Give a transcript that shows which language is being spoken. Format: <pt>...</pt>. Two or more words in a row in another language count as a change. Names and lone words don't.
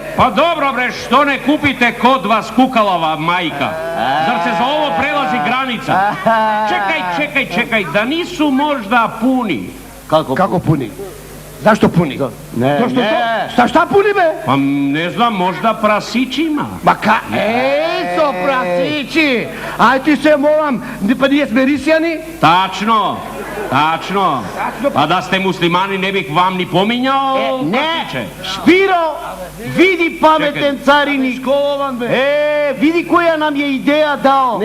<sr>Pa dobro bre, što ne kupite kod vas kukalova majka? Zar se za ovo prelazi granica? Čekaj, da nisu možda puni? Kako puni? Zašto puni? Ne. Šta puni, be? Pa ne znam, možda prasićima.</sr> <mk>Ma so prasići! Aj ti se molam, pa nije smerisjani?</mk> <sr>Tačno. Pa da ste muslimani ne bih vam ni pominjao. Ne, Špiro, vidi pametan carinik. Vidi koja nam je ideja dao.</sr>